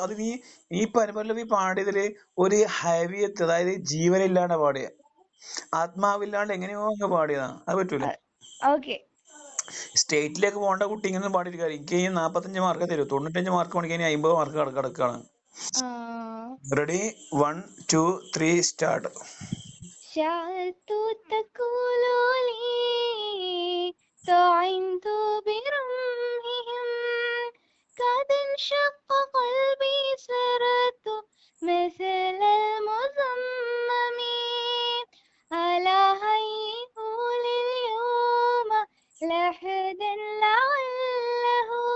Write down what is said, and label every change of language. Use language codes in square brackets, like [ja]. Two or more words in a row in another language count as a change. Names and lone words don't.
[ml] അത് നീ ഈ അനുപല്ലവി പാടിയതില് ഒരു ഹൈവിയത്ത്, അതായത് ജീവനില്ലാണ്ട് പാടിയ, ആത്മാവില്ലാണ്ട് എങ്ങനെയോ അങ്ങ് പാടിയതാ. അത് പറ്റൂല. സ്റ്റേറ്റിലേക്ക് പോകേണ്ട കുട്ടി ഇങ്ങനെ പാടിയിട്ട് കാര്യം. എനിക്ക് 45 മാർക്ക് തരും. 95 മാർക്ക് വേണമെങ്കിൽ 50 മാർക്ക് കിടക്കാണ്. റെഡി? 1 2 3 സ്റ്റാർട്ട്. [ar] شعرت تقول لي طعنت برمحهم قد انشق قلبي صرت مثل المصمم ألا هيهول اليوم لحدا لعله